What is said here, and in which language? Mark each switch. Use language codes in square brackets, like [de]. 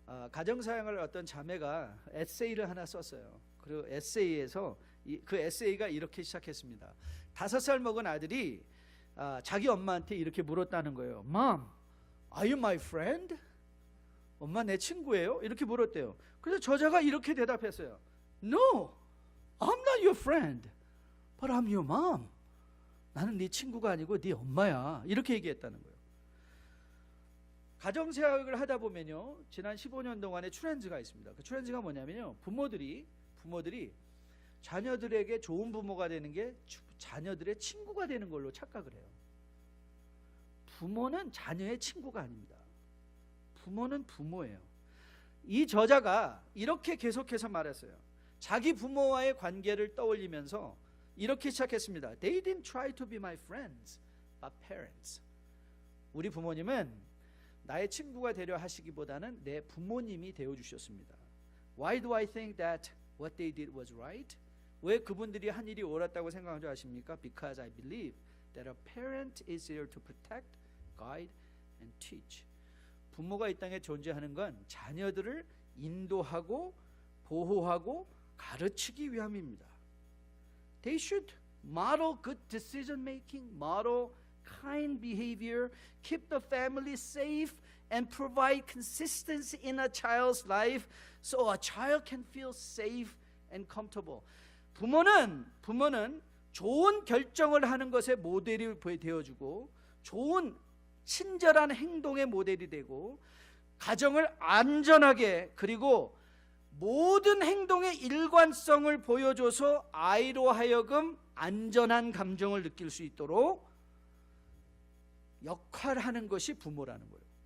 [ko] 가정사역을 어떤 자매가 에세이를 하나 썼어요. 그리고 에세이에서 그 에세이가 이렇게 시작했습니다. 5살 먹은 아들이 자기 엄마한테 이렇게 물었다는 거예요. [en] Mom, are you my friend? [ko] 엄마 내 친구예요? 이렇게 물었대요. 그래서 저자가 이렇게 대답했어요. [en] No, I'm not your friend, but I'm your mom. [ko] 나는 네 친구가 아니고 네 엄마야. 이렇게 얘기했다는 거예요. 가정사역을 하다 보면요, 지난 15년 동안의 트렌드가 있습니다. 그 트렌드가 뭐냐면요, 부모들이 자녀들에게 좋은 부모가 되는 게 자녀들의 친구가 되는 걸로 착각을 해요. 부모는 자녀의 친구가 아닙니다. 부모는 부모예요. 이 저자가 이렇게 계속해서 말했어요. 자기 부모와의 관계를 떠올리면서 이렇게 시작했습니다. [en] They didn't try to be my friends, but parents. [ko] 우리 부모님은 나의 친구가 되려 하시기보다는 내 부모님이 되어주셨습니다. [en] Why do I think that what they did was right? [ko] 왜 그분들이 한 일이 옳았다고 생각하는 줄 아십니까? [en] Because I believe that a parent is here to protect, guide, and teach. [ko] 부모가 이 땅에 존재하는 건 자녀들을 인도하고 보호하고 가르치기 위함입니다. [en] They should model good decision making, model kind behavior, keep the family safe, and provide consistency in a child's life so a child can feel safe and comfortable. [ko] 부모는 좋은 결정을 하는 것에 모델이 되어주고 좋은 친절한 행동의 모델이 되고 가정을 안전하게 그리고 모든 행동의 일관성을 보여줘서 아이로 하여금 안전한 감정을 느낄 수 있도록 역할하는 것이 부모라는 거예요.